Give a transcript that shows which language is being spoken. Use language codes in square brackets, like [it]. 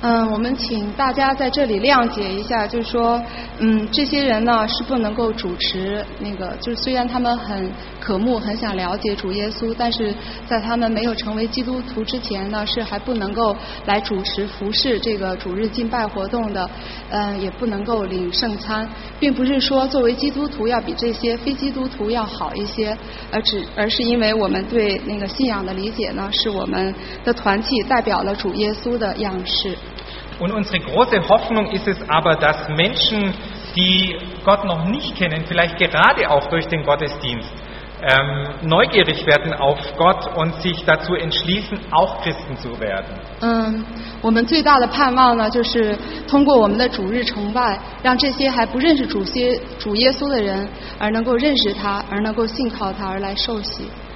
[zh] 我们请大家在这里谅解一下，就是说这些人呢是不能够主持那个，就是虽然他们很渴慕很想了解主耶稣，但是在他们没有成为基督徒之前呢是还不能够来主持服事这个主日敬拜活动的，也不能够领圣餐，并不是说作为基督徒要比这些非基督徒要好一些，而是因为我们对那个信仰的理解呢是我们的团契代表了主耶稣的样式。 [de] Und unsere große Hoffnung ist es aber, dass Menschen, die Gott noch nicht kennen, vielleicht gerade auch durch den Gottesdienst, neugierig werden auf Gott und sich dazu entschließen, auch Christen zu werden. [zh] 我们最大的盼望呢，就是通过我们的主日崇拜，让这些还不认识主耶稣的人，而能够认识他，而能够信靠他，而来受洗。